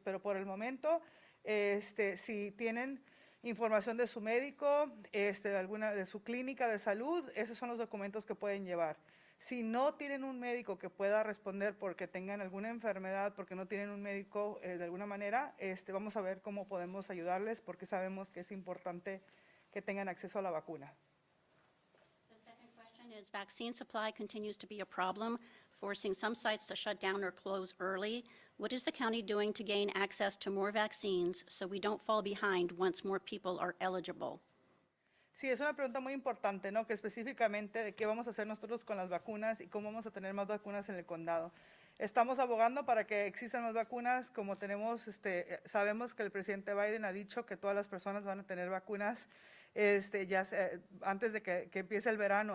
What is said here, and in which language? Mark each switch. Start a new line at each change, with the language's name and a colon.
Spanish: Pero por el momento, si tienen información de su médico, alguna de su clínica de salud, esos son los documentos que pueden llevar. Si no tienen un médico que pueda responder porque tengan alguna enfermedad, porque no tienen un médico de alguna manera, vamos a ver cómo podemos ayudarles porque sabemos que es importante que tengan acceso a la vacuna.
English: The second question is, vaccine supply continues to be a problem, forcing some sites to shut down or close early. What is the county doing to gain access to more vaccines so we don't fall behind once more people are eligible?
Spanish: Sí, es una pregunta muy importante, ¿no? Que específicamente de qué vamos a hacer nosotros con las vacunas y cómo vamos a tener más vacunas en el condado. Estamos abogando para que existan más vacunas, como sabemos que el presidente Biden ha dicho que todas las personas van a tener vacunas antes de que empiece el verano.